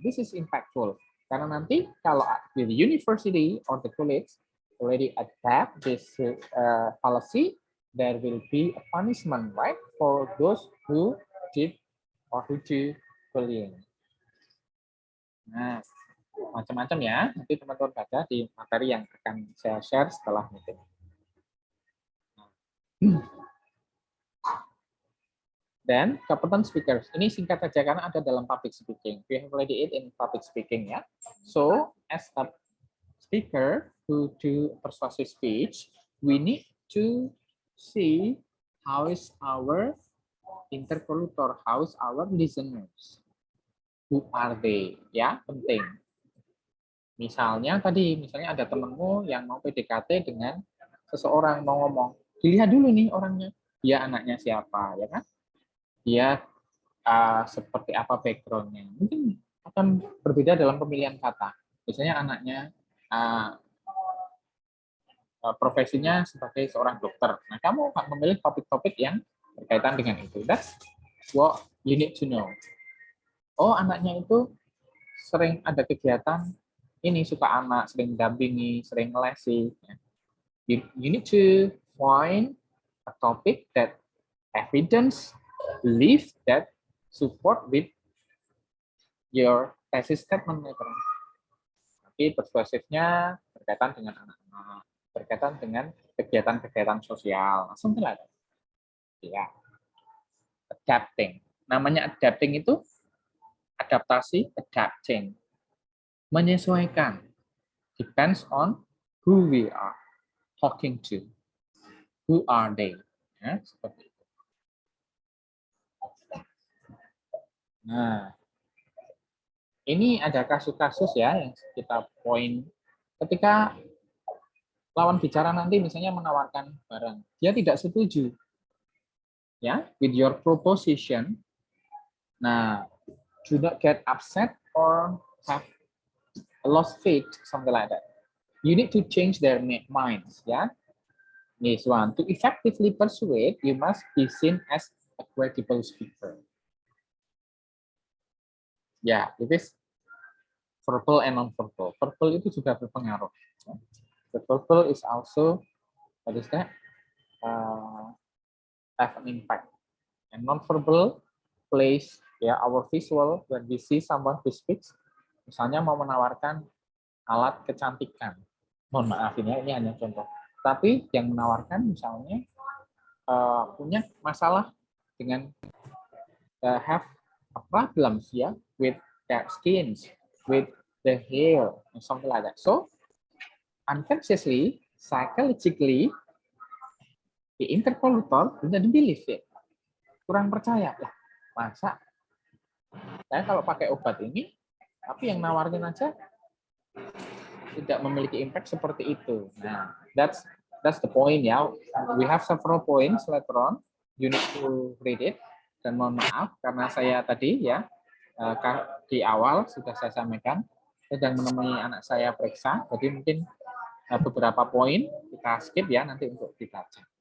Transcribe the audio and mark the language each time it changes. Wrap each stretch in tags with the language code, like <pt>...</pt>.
<en>This is impactful</en> <id>karena nanti kalau</id> <en>the university or the college already adapt this policy, there will be a punishment, right, for those who did or who do bullying.</en> <id>Nah, macam-macam ya. Nanti teman-teman baca di materi yang akan saya share setelah meeting. Dan competent speakers. Ini singkat saja karena ada dalam public speaking.</id> <en>We have already it in public speaking ya. So, as a speaker who do persuasive speech, we need to see how is our interlocutor, how is our listeners, who are they,</en> <id>ya penting. Misalnya ada temenmu yang mau PDKT dengan seseorang, mau ngomong, dilihat dulu nih orangnya, dia anaknya siapa, ya kan? Dia seperti apa backgroundnya, mungkin akan berbeda dalam pemilihan kata. Misalnya anaknya profesinya sebagai seorang dokter. Nah, kamu akan memilih topik-topik yang berkaitan dengan itu.</id> <en>That's what you need to know.</en> <id>Oh, anaknya itu sering ada kegiatan ini, suka anak, sering dampingi, sering lesi.</id> <en>You need to find a topic that evidence, belief that support with your thesis statement.</en> <id>Tapi persuasifnya berkaitan dengan anak-anak, berkaitan dengan kegiatan-kegiatan sosial,</id> <en>something like that.</en> <id>Ya, adapting. Namanya adapting itu adaptasi, adapting, menyesuaikan.</id> <en>Depends on who we are talking to, who are they.</en> <id>Ya, seperti itu. Nah, ini ada kasus-kasus ya yang kita poin ketika lawan bicara nanti misalnya menawarkan barang, dia tidak setuju ya</id> <en>with your proposition. Nah, do not get upset or have lost faith, something like that. You need to change their minds, ya. This one, to effectively persuade, you must be seen as a credible speaker. Ya, it is verbal and non-verbal.</en> <id>Verbal itu juga berpengaruh.</id> <en>The verbal is also, what is that? Have an impact. And non-verbal plays, ya, our visual when we see someone who speaks.</en> <id>Misalnya mau menawarkan alat kecantikan. Mohon maaf ini hanya contoh. Tapi yang menawarkan misalnya punya masalah dengan</id> <en>have a problems ya with their skins, with the hair, and something like that. So unconsciously, psychologically, the interlocutor didn't believe it.</en> <id>Kurang percaya lah. Masa saya kalau pakai obat ini, tapi yang nawarin aja tidak memiliki impact seperti itu.</id> <en>Nah, that's the point ya. We have several points later on. You need to read it.</en> <id>Dan mohon maaf karena saya tadi ya di awal sudah saya sampaikan sedang menemui anak saya periksa. Jadi mungkin beberapa poin kita skip ya nanti untuk dibaca.</id>